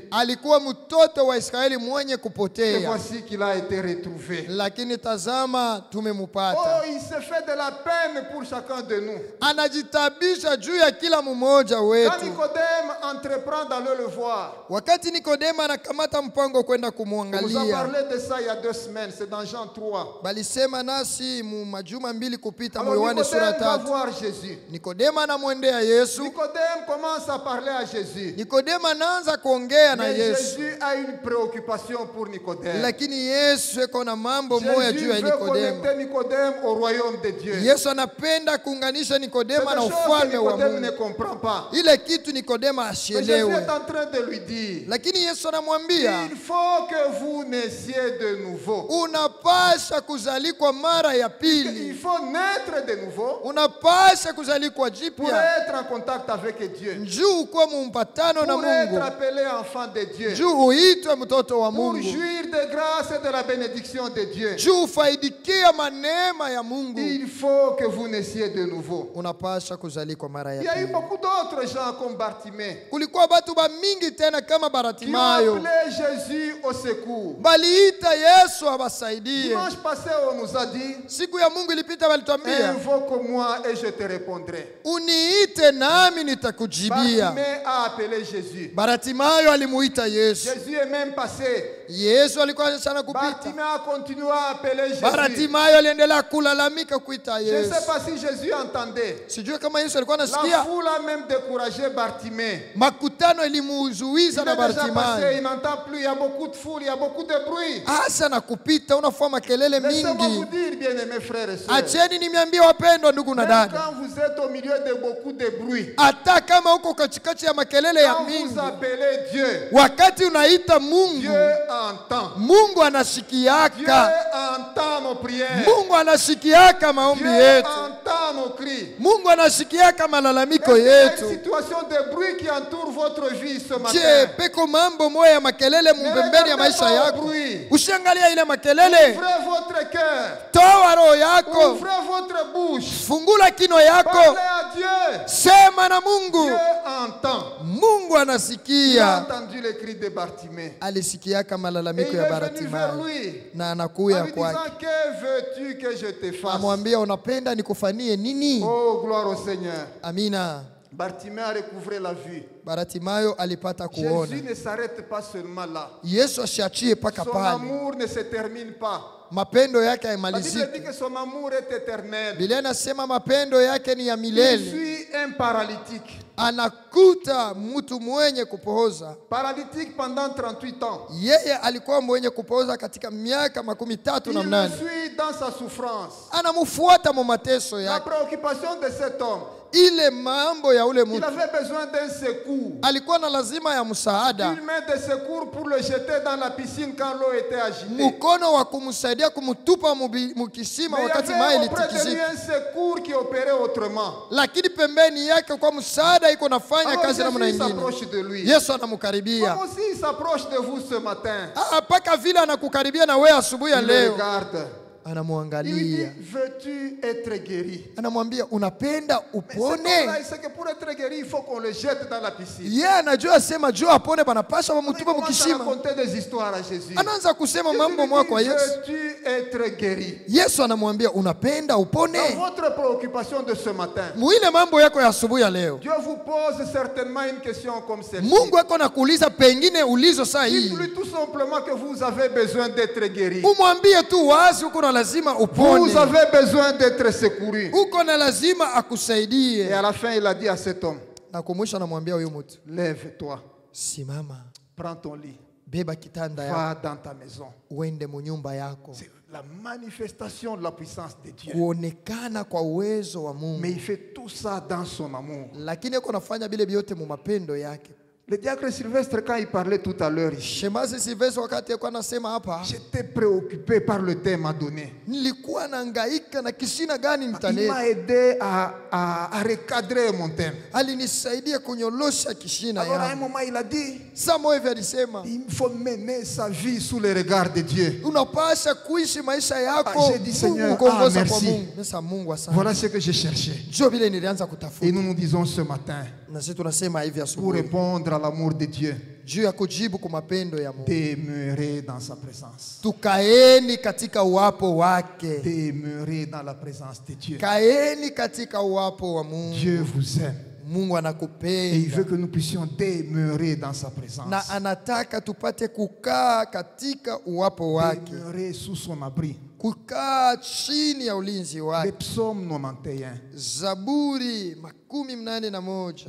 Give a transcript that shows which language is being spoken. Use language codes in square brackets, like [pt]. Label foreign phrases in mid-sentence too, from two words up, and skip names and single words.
[sw] Alikuwa mtoto wa Israeli mwenye kupotea. [fr] Et voici qu'il a été retrouvé. [sw] Lakini tazama tumemupata. [fr] Oh, il se fait de la peine pour chacun de nous. [sw] Anajitabisha juu ya kila mmoja wetu. [fr] Quand Nicodème entreprend d'aller le voir. [sw] Wakati Nikodema anakamata mpango kwenda kumwangalia. [fr] Vous en parlez de ça il y a 2 semaines, c'est dans Jean 3. [sw] Balisema nasi majuma mbili kupita [fr] Alors, [sw] Yohane sura 3. [fr] Va voir Jésus. [sw] Nikodema anamwendea Yesu. [fr] Nicodème commence à parler à Jésus. [sw] Nikodema anaanza kuongea na Yesu. [fr] Jésus a une préoccupation pour Nicodème. [sw] Lakini Yesu yuko na mambo moja juu ya Nikodema. [fr] Nicodème au royaume de Dieu. [sw] Yesu anapenda kuunganisha Nikodema na ufalme wa Mungu. [fr] Ne comprend pas. [sw] Ile kitu Nikodema asielewe. [fr] Jésus est en train de lui dire. [sw] Lakini Yesu anamwambia, [fr] il faut que vous naissiez de nouveau. [sw] Unapasha kuzalikwa mara ya pili. [fr] Il faut naître de nouveau. [sw] Unapasha kuzalikwa jipya. [fr] Pour être en contact avec Dieu. [sw] Njoo kwa mpatano na Mungu. [fr] Pour être appelé enfant de Dieu. [sw] Njoo uitwe mtoto wa Mungu. [fr] Pour jouir de grâce et de la bénédiction de Dieu. [sw] Njoo faidikia manema ya Mungu. [fr] Il faut que vous naissiez de nouveau. [sw] Unapasha kuzalikwa mara ya pili. [fr] Il y a eu beaucoup d'autres gens comme Bartimée. [sw] Kulikuwa watu ba mingi tena kama Bartimayo. [fr] Qui ont appelé Jésus au secours. [sw] Baliita Yesu Yesu awasaidie. [fr] Dimanche passé, on nous a dit, [sw] Siku ya Mungu ilipita walituambia, [fr] invoque-moi et je te répondrai. [sw] uniite nami nitakujibia. [fr] Bartimée a appelé Jésus. [sw] Bartimayo alimuita Yesu. [fr] Jésus est même passé. [sw] Yesu alikuwa sana kupita. [fr] Bartimée a continué à appeler Jésus. [sw] Bartimayo aliendelea kulalamika kuita [fr] Je ne [sw] Yesu. [fr] sais pas si Jésus entendait. [sw] Sijui kama Yesu alikuwa [fr] La [sw] anasikia. [fr] foule a même découragé Bartimée. [sw] Makutano ilimuzuiza [fr] Il [sw] na [fr] est déjà passé, [sw] Bartimayo. [fr] il n'entend plus, il y a beaucoup de foule, il y a beaucoup de bruit. [sw] Hasa na kupita unafua makelele [fr] Laissez-moi vous [sw] mingi. [fr] dire, bien-aimés frères et sœurs, [sw] Acheni nimeambia wapendwa ndugu na [fr] même [sw] dada. [fr] quand vous êtes au milieu de beaucoup de bruit, [sw] Hata kama uko katikati ya makelele ya [fr] quand vous [sw] mingi, [fr] appelez Dieu, [sw] wakati unaita Mungu, [fr] Dieu entend. [sw] Mungu [fr] Dieu [sw] anasikiaka. [fr] entend nos prières. [sw] Mungu anasikiaka maombi [fr] Dieu [sw] yetu. [fr] entend nos cris. [sw] Mungu anasikiaka malalamiko [fr] Est-ce qu'il y a une [sw] yetu. [fr] situation de bruit qui entoure votre vie ce matin? [sw] Je, peko mambo moya ya makelele [fr] Ne [sw] mpembeni ya [fr] regardez [sw] maisha [fr] pas au [sw] yako. [fr] bruit. [sw] Usiangalia ile makelele. [fr] Ouvrez votre cœur. [sw] Toa roho yako. [fr] Ouvrez votre bouche. [sw] Fungula kino yako. [fr] Parlez à Dieu. [sw] Sema na Mungu. [fr] Dieu entend. [sw] Mungu [fr] Il a [sw] anasikia. [fr] entendu les cris de Bartimée. [sw] Alisikiaka [fr] Et [sw] malalamiko [fr] il [sw] ya [fr] est venu vers [sw] Bartimayo. [fr] lui [sw] Na [fr] en [sw] anakuya [fr] lui [sw] kwake. [fr] disant, que veux-tu que je te fasse? [sw] Amwambia unapenda nikufanyie nini? [fr] Oh, gloire au Seigneur. [sw] Amina. [fr] Bartimée a recouvré la vue. [sw] Bartimayo alipata kuona. [fr] Jésus ne s'arrête pas seulement là. [sw] Yesu asiachie paka [fr] Son [sw] pale. [fr] amour ne se termine pas. [sw] Mapendo yake [fr] La Bible dit [sw] haimaliziki. [fr] que son amour est éternel. [sw] Biblia inasema mapendo yake ni ya [fr] Il [sw] milele. [fr] suit un paralytique. [sw] Anakuta mtu mwenye kupooza. [fr] Paralytique pendant 38 ans. [sw] Yeye alikuwa mwenye kupooza katika miaka 38 na [fr] Il le [sw] mnane. [fr] suit dans sa souffrance. [sw] Anamfuata mu mateso [fr] La [sw] yake. [fr] préoccupation de cet homme, [sw] Ile mambo ya ule [fr] il [sw] mtu [fr] avait besoin d'un secours. [sw] alikuwa na lazima ya msaada, [fr] Une main de secours pour le jeter dans la piscine quand l'eau était agitée. [sw] mkono wa kumsaidia kumtupa mukisima [fr] Mais il y [sw] wakati mai [fr] avait auprès de lui [sw] ilitikisika, [fr] un secours qui opérait autrement. [sw] lakini pembeni yake kwa msaada iko nafanya [fr] Alors [sw] kazi namna [fr] Jésus [sw] nyingine. [fr] s'approche de lui. [sw] Yesu anamkaribia. [fr] Comme aussi il s'approche de vous ce matin. [sw] Mpaka vile anakukaribia na wewe asubuhi ya [fr] Il le [sw] leo, [fr] regarde. Il lui dit, [sw] anamwangalia, [fr] veux-tu être guéri? [sw] anamwambia unapenda [fr] Mais cet homme-là, [sw] upone. [fr] il sait que pour être guéri, il faut qu'on le jette dans la piscine. [sw] Yeye anajua sema juu apone banapasha [fr] Il [sw] wamtupa [fr] commence à [sw] mukishima. [fr] raconter des histoires à Jésus. [sw] Anaanza kusema [fr] Jésus [sw] mambo [fr] lui [sw] mwa [fr] dit, [sw] kwa Yesu. [fr] veux-tu être guéri? [sw] Yesu anamwambia unapenda [fr] Dans [sw] upone. [fr] votre préoccupation de ce matin, [sw] Muile mambo yako ya asubuhi ya leo, [fr] Dieu vous pose certainement une question comme celle-ci. [sw] Mungu ako nakuuliza pengine ulizo saa hii. [fr] Dites-lui tout simplement que vous avez besoin d'être guéri. [sw] Umwambie tu wazi uko na lazima upone. [fr] Vous avez besoin d'être secouru. [sw] Uko na lazima [fr] Et [sw] akusaidie. [fr] à la fin, il a dit à cet homme, [sw] Na kumwisho anamwambia huyu mtu, [fr] lève-toi, [sw] simama, [fr] prends ton lit, [sw] beba kitanda yako, [fr] va dans ta maison. [sw] uende munyumba yako. [fr] C'est la manifestation de la puissance de Dieu. [sw] Kuonekana kwa uwezo wa [fr] Mais [sw] Mungu. [fr] il fait tout ça dans son amour. [sw] Lakini uko nafanya bile vyote mu mapendo yake. [fr] Le diacre Sylvestre, quand il parlait tout à l'heure ici, [sw] Shemazi Silvestre wakati alikuwa anasema hapa, [fr] j'étais préoccupé par le thème à donner. [sw] nilikuwa nahangaika na kisina gani [fr] Il [sw] nitaleta. [fr] m'a aidé à recadrer mon thème. [sw] Alinisaidia kunyolosha kishina [fr] Alors à un [sw] yangu. [fr] moment, il a dit, [sw] Samo hivi alisema, [fr] il faut mener sa vie sous le regard de Dieu. [sw] unapasha kuishi maisha yako [fr] j'ai dit, Seigneur, [sw] kuongoza [fr] merci. [sw] kwa Mungu. Nesa Mungu asante. [fr] Voilà ce que j'ai cherché. [sw] Ndio vile nilianza [fr] Et [sw] kutafuta. [fr] nous nous disons ce matin, [sw] Na sisi tunasema hivi [fr] pour [sw] asubuhi, [fr] répondre à l'amour de Dieu, [sw] juu ya kujibu kwa mapendo ya Mungu. [fr] demeurer dans sa présence. [sw] Tukaeni katika uwapo wake. [fr] Demeurer dans la présence de Dieu. [sw] Kaeni katika uwapo wa Mungu. [fr] Dieu vous aime. [sw] Mungu [fr] Et il [sw] anakupenda. [fr] veut que nous puissions demeurer dans sa présence. [sw] Na anataka tupate kukaa katika uwapo wake. [fr] Demeurer sous son abri. [sw] Kukaa chini ya ulinzi [fr] Le [sw] wake. [fr] psaume 91. [sw] Zaburi 81.